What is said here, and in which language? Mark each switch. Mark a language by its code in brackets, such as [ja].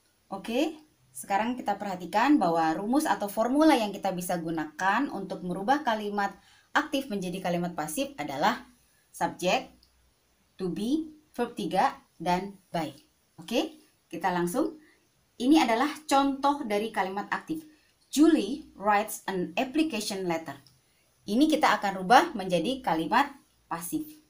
[id] Oke, sekarang kita perhatikan bahwa rumus atau formula yang kita bisa gunakan untuk merubah kalimat aktif menjadi kalimat pasif adalah subjek, to be, verb 3, dan by. Oke, kita langsung. Ini adalah contoh dari kalimat aktif. [en] Julie writes an application letter. [id] Ini kita akan rubah menjadi kalimat pasif.